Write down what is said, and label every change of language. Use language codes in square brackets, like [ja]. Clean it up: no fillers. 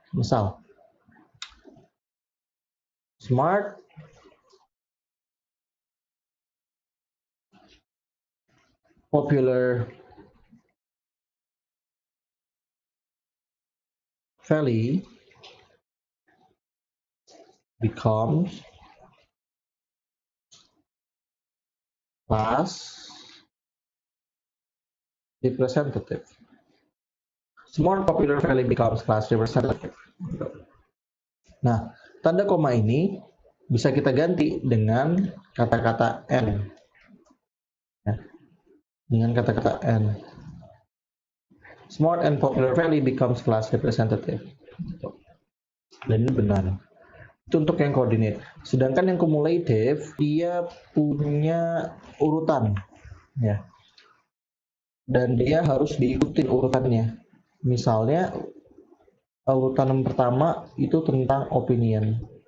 [en] Misal, smart popular valley becomes class representative. Smart popular valley becomes class representative. [id] Nah, tanda koma ini bisa kita ganti dengan kata-kata n. Ya, dengan kata-kata n. [en] Smart and popular valley becomes class representative. [id] Dan ini benar. Itu untuk yang coordinate. Sedangkan yang cumulative dia punya urutan, ya. Dan dia harus diikutin urutannya. Misalnya urutan yang pertama itu tentang opinion.